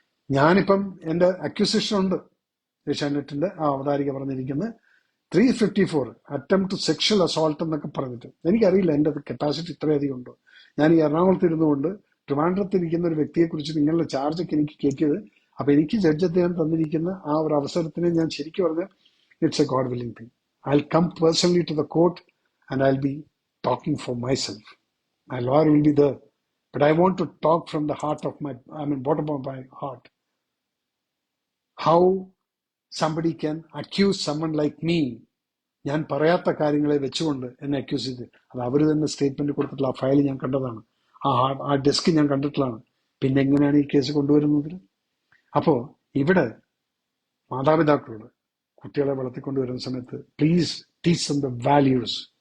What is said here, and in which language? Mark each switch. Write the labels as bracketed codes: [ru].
[ml] ഞാനിപ്പം എന്റെ അക്യൂസിഷൻ ഉണ്ട്, ഏഷ്യാനെറ്റിന്റെ ആ അവതാരിക പറഞ്ഞിരിക്കുന്നത് 354 അറ്റംപ്റ്റ് സെക്ഷൽ അസോൾട്ട് എന്നൊക്കെ പറഞ്ഞിട്ട്. എനിക്കറിയില്ല എന്റെ കപ്പാസിറ്റി ഇത്രയധികം ഉണ്ടോ. ഞാൻ ഈ എറണാകുളത്ത് ഇരുന്നുകൊണ്ട് ട്രിവാൻഡ്രത്ത് ഇരിക്കുന്ന ഒരു വ്യക്തിയെ കുറിച്ച് നിങ്ങളുടെ ചാർജൊക്കെ എനിക്ക് കേൾക്കിയത്. അപ്പൊ എനിക്ക് ജഡ്ജ് അദ്ദേഹം തന്നിരിക്കുന്ന ആ ഒരു അവസരത്തിന് ഞാൻ ശരിക്കും പറഞ്ഞ [en] It's a god willing thing. I'll come personally to the court and I'll be talking for myself. My lawyer will be there. But I want to talk from the heart of bottom of my heart. How somebody can accuse someone like me, [ml] ഞാൻ പറയാത്ത കാര്യങ്ങളെ വെച്ചുകൊണ്ട് എന്നെ accuse ചെയ്ത്, അത് അവർ തന്നെ statement കൊടുത്തിട്ടുള്ള ആ ഫയൽ ഞാൻ കണ്ടതാണ്, ആ ഡെസ്ക് ഞാൻ കണ്ടിട്ടുള്ളതാണ്. പിന്നെ എങ്ങനെയാണ് ഈ കേസ് കൊണ്ടുവരുന്നത്? അപ്പോ ഇവിടെ മാതാപിതാക്കളോട് കുട്ടികളെ വളർത്തിക്കൊണ്ടുവരുന്ന സമയത്ത് [en] Please teach them the values.